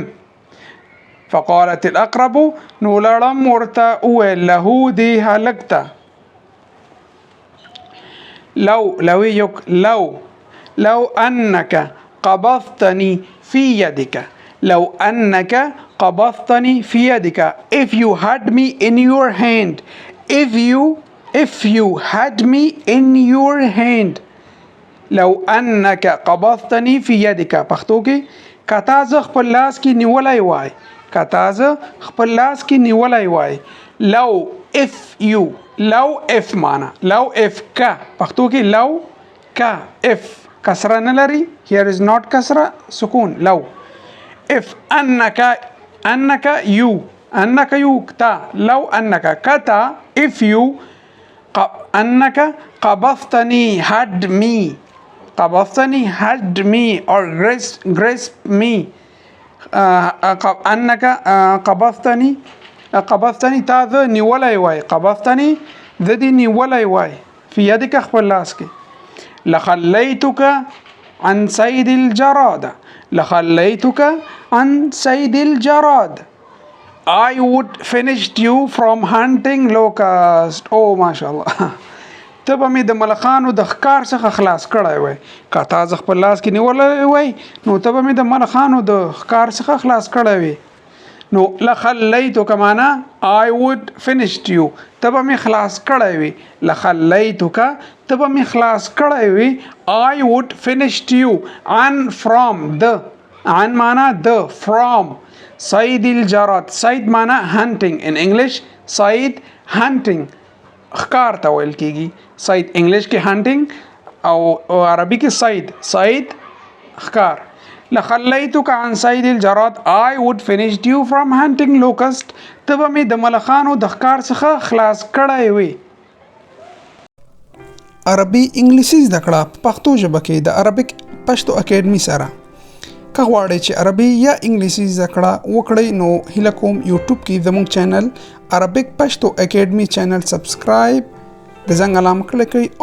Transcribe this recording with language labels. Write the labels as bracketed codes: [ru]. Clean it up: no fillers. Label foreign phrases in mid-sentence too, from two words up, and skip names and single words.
[ar] فقالت الأقرب. [ps] نو لړم ورته وویل له دې هلک ته. [ar] لو أنك قبضتني في يدك. لو أنك قبضتني في يدك. [en] If you had me in your hand. If you had me in your hand. [ar] لو أنك قبضتني في يدك. [ps] پښتو کې کتا ز خپل لاس کې نیولای وای. کتا ز خپل لاس کې نیولای وای. لو if معنا. لو if کا پښتو کې لو کا if کسره نه لري. [en] here is not کسره سکون. [ar] لو if أنك you تا. لو أنك كتا [en] if you [ar] أنك قبضتني [en] had me. قبضتني had me or grasp me. [ar] أنك قبضتني [ps] تا ذا نیولای وای. قبضتني ذا دي نیولای وای [ar] في يدك [ps] خپل لاس کې. [ar] لخليتك عن صيد الجراد. لخليتك عن صيد الجراد. [en] I would finished you from hunting locust. Oh ماشاءالله. [ps] ته به مې د ملخانو د ښکار څخه خلاص کړی وای. که تا ز خپل لاس کې نیولی وای نو ته به مې د ملخانو د ښکار څخه خلاص کړی وای. نو لخلیتک معنا [en] I would finished you. [ps] ته به مې خلاص کړی وي. لخلیتک ته به مې خلاص کړی وي. [en] I would finished you. عن from the. [ps] عن معنا [en] the from. [ar] صید الجراد. [ps] صید معنا [en] hunting in English. [ps] صید hunting ښکار ته ویل کیږي. صید انګلیش کې hunting او عربي کې صید. صید ښکار. [ar] لخلیتک عن صید الجراد. [en] I would finished you from hunting locust. [ps] ته به مې د ملخانو د ښکار څخه خلاص کړی وي. عربي انګلیسي زده کړه په پښتو ژبه کې د عربیک پښتو اکیډمي سره. که غواړئ چې عربي یا انګلیسي زده کړه وکړئ نو هیله کوم یوټیوب کې زموږ چینل عربیک پښتو اکیډمي چینل سبسکرایب د زنګ علامه کلیک کړئ.